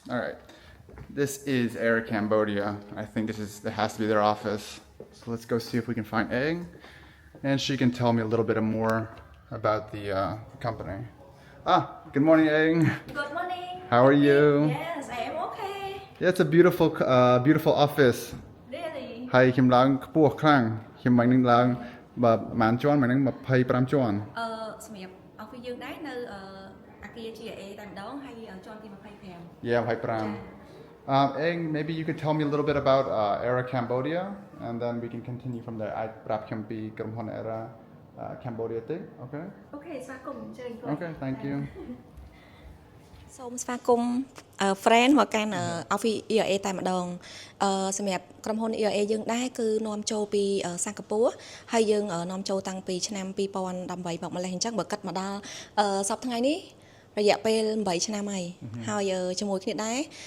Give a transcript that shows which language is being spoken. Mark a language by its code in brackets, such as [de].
[en] Alright, this is Air Cambodia. I think that has to be their office. So let's go see if we can find Eng, and she can tell me a little bit more about the company. Good morning Eng. Good morning. How are you? Yes, I am okay. Yeah, it's a beautiful office. Really? [km] ហើយខ្ញុំឡើងខ្ពស់ខ្លាំងខ្ញុំមិននឹងឡើងបើប្រហែលជាន់មិននឹង25ជាន់ សម្រាប់ office យើងដែរនៅអាគារ GIA តែម្ដងហើយជាន់ទី25 [en] Yeah 25 Eng, maybe you could tell me a little bit about Era Cambodia and then we can continue from there [km] អាចប្រាប់ខ្ញុំពីក្រុមហ៊ុន Era Cambodia ទេ [en] Okay Okay [km] ស្វាគមន៍អញ្ជើញ [en] Okay thank you [km] សូមស្វាគមន៍ friend មកកាន់ office ERA តែម្ដងសម្រាប់ក្រុមហ៊ុន ERA យើងដែរគឺនាំចូលពីសិង្ហបុរីហើយយើងនាំចូលតាំងពីឆ្នាំ2018មកម្លេះអញ្ចឹងបើគិតមកដល់សប្តាហ៍ថ្ងៃនេះរយៈពេល8ឆ្នាំហើយជាមួយគ្នាដែរ